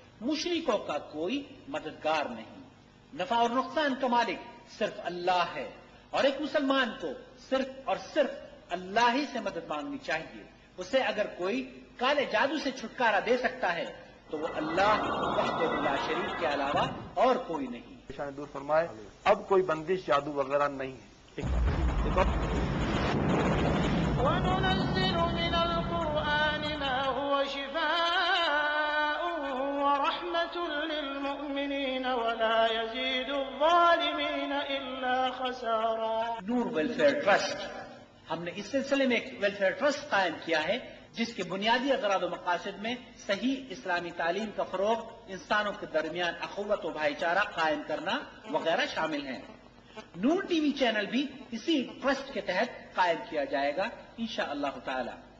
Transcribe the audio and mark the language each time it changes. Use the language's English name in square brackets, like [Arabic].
[Urdu] مشرکوں کا کوئی مددگار نہیں. نفع اور نقصان کا مالک صرف اللہ ہے اور ایک مسلمان کو صرف اور صرف اللہ ہی سے مدد مانگنی چاہیے. اسے اگر کوئی کالے جادو سے چھٹکارا دے سکتا ہے تو وہ اللہ وحدہ لا شریک کے علاوہ اور کوئی نہیں. شان دور فرمائے اب کوئی بندش جادو وغیرہ نہیں ہے. [Arabic] وننزل من القرآن ما هو شفاء ورحمة للمؤمنين ولا يزيد الظالمين إلا خسارا. [Urdu] نور ویلفیئر ٹرسٹ، ہم نے اس سلسلے میں ایک ویلفیئر ٹرسٹ قائم کیا ہے جس کے بنیادی اغراض و مقاصد میں صحیح اسلامی تعلیم کا فروغ، انسانوں کے درمیان اخوت و بھائی چارہ قائم کرنا وغیرہ شامل ہیں. نور ٹی وی چینل بھی اسی ٹرسٹ کے تحت قائم کیا جائے گا انشاءاللہ تعالی.